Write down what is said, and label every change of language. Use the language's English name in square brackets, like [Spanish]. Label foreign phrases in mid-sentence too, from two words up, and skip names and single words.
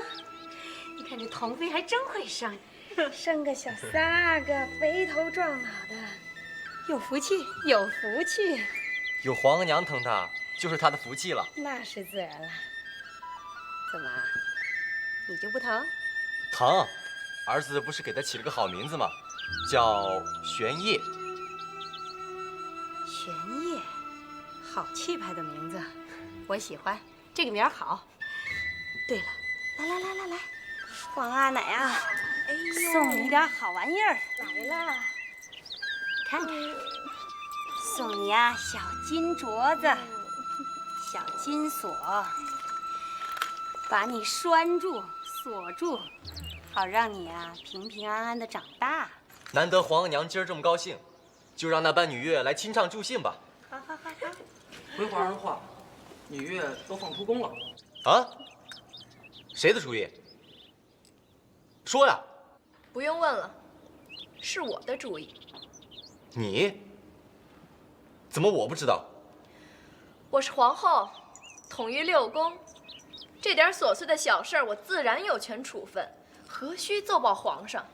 [Chinese] 你看這童妃還真會生，生個小三個，肥頭壯腦的，有福氣，有福氣。有皇娘疼他，就是他的福氣了。那是自然了。怎麼，你就不疼？疼，兒子不是給他起了個好名字嗎？叫玄燁。玄燁。好氣派的名字，我喜歡，這個名兒好。對了，來，皇阿奶啊，哎呦，送你點好玩意兒。來了，看看，送你啊小金鐲子，小金鎖，把你拴住、鎖住，好讓你啊平平安安的長大。難得皇娘今兒這麼高興，就讓那班女樂來親唱助興吧。好。回皇上的話，女樂都放出宮了。啊？ 誰的主意？說呀！不用問了，是我的主意。你？怎麼我不知道？我是皇後，統御六宮，這點瑣碎的小事兒，我自然有權處分，何須奏報皇上？